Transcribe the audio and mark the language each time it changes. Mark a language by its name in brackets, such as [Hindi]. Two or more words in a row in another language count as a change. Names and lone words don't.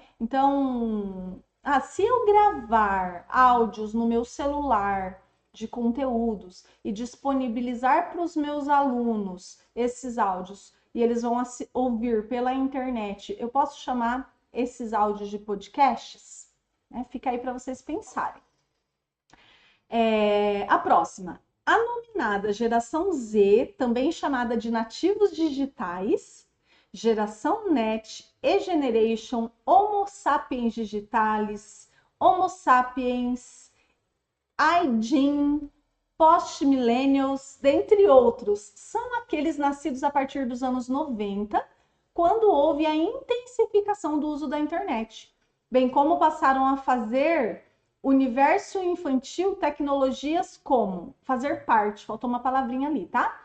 [Portuguese] Então, se eu gravar áudios no meu celular de conteúdos e disponibilizar para os meus alunos esses áudios e eles vão ouvir pela internet, eu posso chamar esses áudios de podcasts? Né? Fica aí para vocês pensarem. A próxima, a nominada geração Z, também chamada de nativos digitais, geração NET, E-Generation, [Latin] Homo sapiens digitalis, Homo sapiens, [Portuguese] iGen, post-millennials, dentre outros, são aqueles nascidos a partir dos anos 90, quando houve a intensificação do uso da internet, bem como passaram a fazer universo infantil tecnologias como fazer parte, faltou uma palavrinha ali, tá?